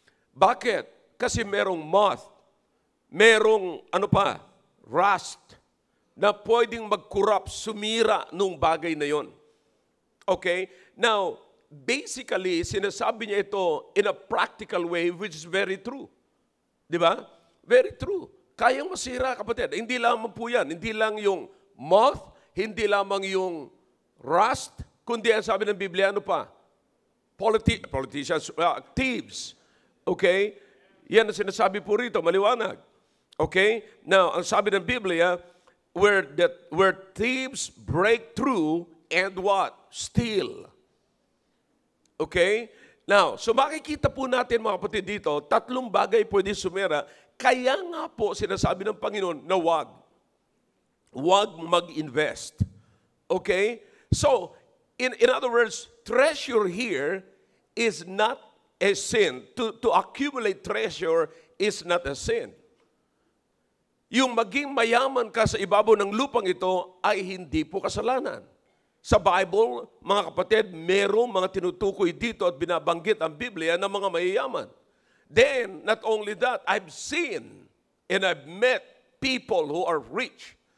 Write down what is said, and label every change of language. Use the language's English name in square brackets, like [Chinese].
[Filipino] Bakit? Kasi merong moth, merong rust, na pwedeng mag-corrupt, sumira nung bagay na yon. Okay? [English] Now, basically, [Filipino] sinasabi niya ito [English] in a practical way, which is very true. [Filipino] Di ba? [English] Very true. [Filipino] Kayang masira, kapatid. Hindi lamang po yan. Hindi lang yung moth, hindi lamang yung rust, kundi ang sabi ng Biblia, ano pa? [English] Politicians, thieves. Okay? [Filipino] Yan ang sinasabi po rito, maliwanag. Okay? Now, ang sabi ng Biblia, [English] where thieves break through and what? Steal. Okay? [Filipino] Now, so makikita po natin mga kapatid dito, tatlong bagay pwede sumira. Kaya nga po sinasabi ng Panginoon na wag. Wag mag-invest. Okay? [English] So, in other words, treasure here is not a sin. To accumulate treasure is not a sin. [Filipino] Yung maging mayaman ka sa ibabaw ng lupang ito ay hindi po kasalanan. Sa Bible, mga kapatid, merong mga tinutukoy dito at binabanggit ang Biblia ng mga mayayaman. [English] Then, not only that, I've seen and I've met people who are rich.